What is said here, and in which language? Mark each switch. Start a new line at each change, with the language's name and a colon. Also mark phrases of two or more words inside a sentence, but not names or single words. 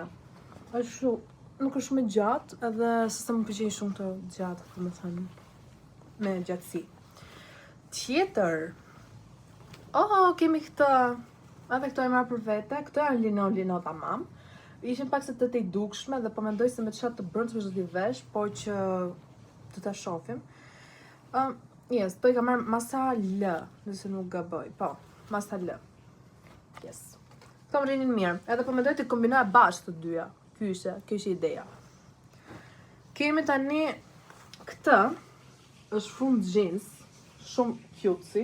Albanian: Është nuk është shumë e gjatë, edhe se më pëlqejnë shumë të gjatë, domethënë, me gjatësi. Tjetër. Kemi këtë. Edhe këto e marr për vete, këto janë lino tamam. Ishin pak se të i dukshme dhe po mendoj se me çfarë të brendshme do t'i vesh, po që të ta shohim. Yes, to i ka marrë masa L, nëse nuk gaboj. Po, masa L. Yes. Këto më rinin mirë. Edhe po mendoj të kombinoja bashkë të dyja. Kjo ishte ideja. Kemi tani këtë, është fund jeans, shumë cutesy.